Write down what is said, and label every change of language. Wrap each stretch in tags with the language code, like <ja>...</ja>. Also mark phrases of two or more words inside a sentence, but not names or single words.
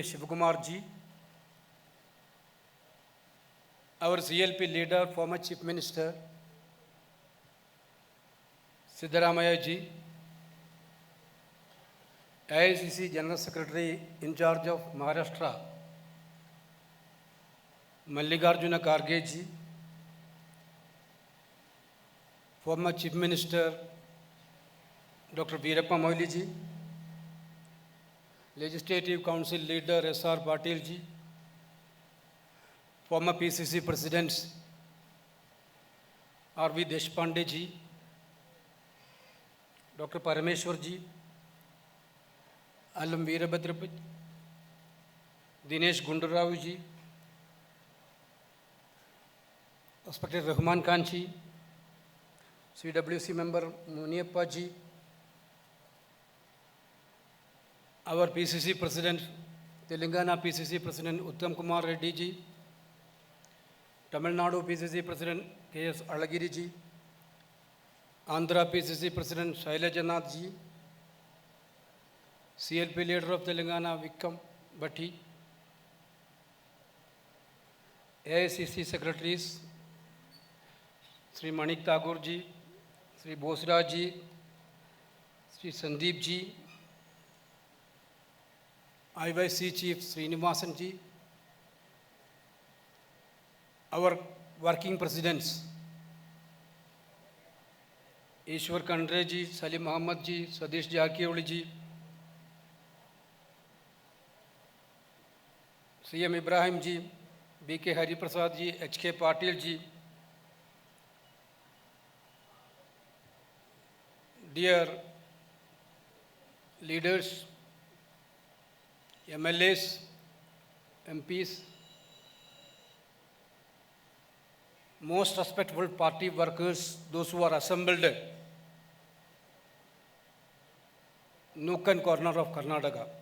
<en>Shivakumar ji, our CLP leader, former Chief Minister, Siddaramaiah ji, AICC General Secretary in charge of Maharashtra, Mallikarjuna Kharge ji, former Chief Minister Dr. Veerappa Moily ji, Legislative Council Leader S.R. Patil ji, former PCC Presidents R.V. Deshpande ji, Dr. Parameshwar ji, Alam Veerabhadra ji, Dinesh Gundarao ji, respected Rahman Khan ji, CWC member Muniappa ji, our PCC President, Telangana PCC President Uttam Kumar Reddy ji, Tamil Nadu PCC President K.S. Alagiri ji, Andhra PCC President Shailaja Nath ji, CLP leader of Telangana Vikram Bhatti, AICC secretaries Sri Manik Tagore ji, Sri Bosraj ji, Sri Sandeep ji, IYC Chief Srinivasan ji, our working presidents, Ishwar Khandre ji, Salim Ahmad ji, Sadish Jakioli ji, CM Ibrahim ji, B.K. Hari Prasad ji, H.K. Patil ji, dear leaders, MLAs, MPs, most respectable party workers, those who are assembled nook and corner of Karnataka.</en>